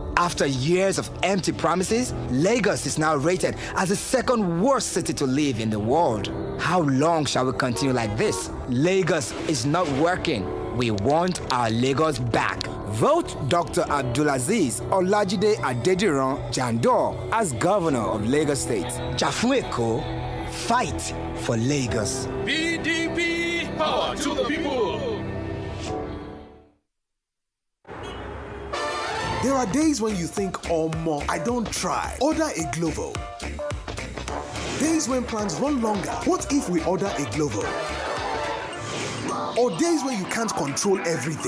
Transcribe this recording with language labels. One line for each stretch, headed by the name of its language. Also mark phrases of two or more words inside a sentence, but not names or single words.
English: After years of empty promises, Lagos is now rated as the second worst city to live in the world. How long shall we continue like this? Lagos is not working. We want our Lagos back. Vote Dr. Abdulaziz Olajide Adediran Jandor as governor of Lagos State. Jafueko, fight for Lagos. PDP, power to the people. There are days when you think, oh more, I don't try. Order a Glovo. Days when plans run longer. What if we order a Glovo? Or days when you can't control everything.